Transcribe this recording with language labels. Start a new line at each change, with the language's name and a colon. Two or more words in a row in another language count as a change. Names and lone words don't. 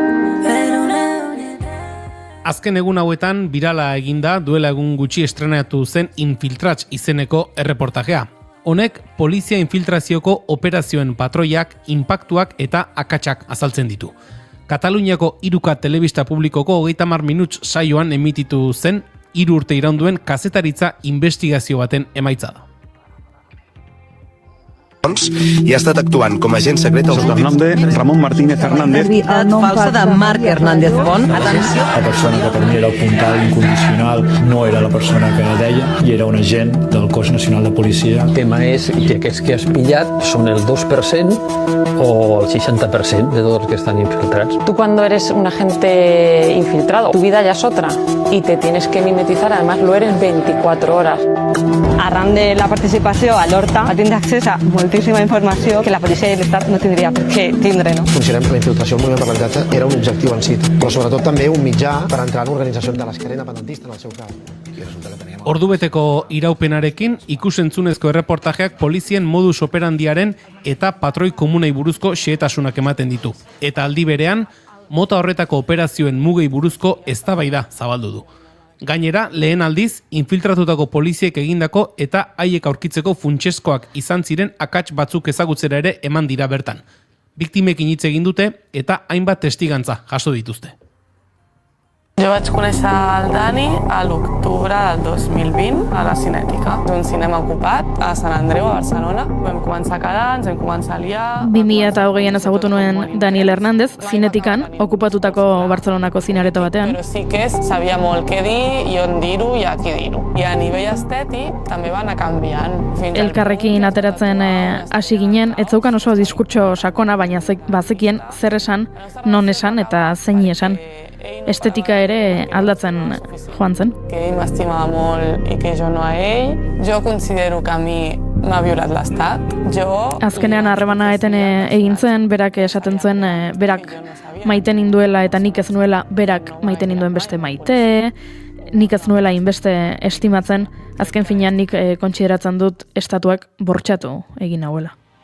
Basque: Azken egun hauetan birala eginda duela egun gutxi estrenatu zen Infiltrats izeneko erreportajea. Honek polizia infiltrazioko operazioen patroiak, inpaktuak eta akatsak azaltzen ditu. Kataluniako 3K telebista publikoko 30 minuts saioan emititu zen 3 urte iraunduen kazetaritza investigazio baten emaitza da.
Catalan: I ha estat actuant com a agent secret al Hernández, Ramón Martínez Hernández. Falsa de Marc Hernández Pont. Atenció. La persona que per mi era el puntal incondicional no era la persona que deia i era un agent del Cos Nacional de Policia. El tema és que aquests que has pillat són el 2% o el 60% de tots els que estan infiltrats.
Spanish: Tú cuando eres un agente infiltrado, tu vida ya es otra y te tienes que mimetizar, además lo eres 24 horas.
Catalan: Arran de la participació a l'Horta, tindre accés a moltíssima informació que la policia i l'Estat no tindria per què tindre, no? Considerem que la infiltració al moviment per l'habitatge era un objectiu en si, però sobretot també un mitjà per entrar en organitzacions de l'esquerra independentista en el seu cas.
Basque: Ordubeteko iraupenarekin ikusentzunezko erreportajeak polizien modus operandiaren eta patroi komunei buruzko xehetasunak ematen ditu. Eta aldi berean, mota horretako operazioen mugei buruzko eztabaida zabaldu du. Gainera, lehen aldiz, infiltratutako poliziek egindako eta haiek aurkitzeko funtseskoak izan ziren akats batzuk ezagutzera ere eman dira bertan. Biktimekin hitz egin dute eta hainbat testigantza jaso dituzte.
Catalan: Jo vaig conèixer el Dani a l'octubre del 2020 a la Cinètica. És un cinema ocupat a Sant Andreu, a Barcelona. Vam començar a quedar, ens vam començar a liar...
Basque: 2020an ezagutu nuen Daniel Hernández, Cinetikan, okupatutako Barcelonako zineareto batean.
Catalan: Però sí que sabia molt què dir i on dir-ho i a qui dir-ho. I a nivell estètic també va anar canviant.
Basque: Elkarrekin ateratzen hasi ginen, ez zeukan oso diskurtso sakona, baina bazekien zer esan, non esan eta zein esan. Estetika ere aldatzen joan zen.
Catalan: Que ell m'estimava molt i que jo no a ell. Jo considero que a mi m'ha violat l'Estat.
Basque: Azkenean harremana eten egin zen, berak esaten zuen, berak maiten induela eta nik ez nuela berak maiten induen beste maite, nik ez nuela inbeste estimatzen, azken finean nik kontsideratzen dut estatuak bortxatu egin hauela.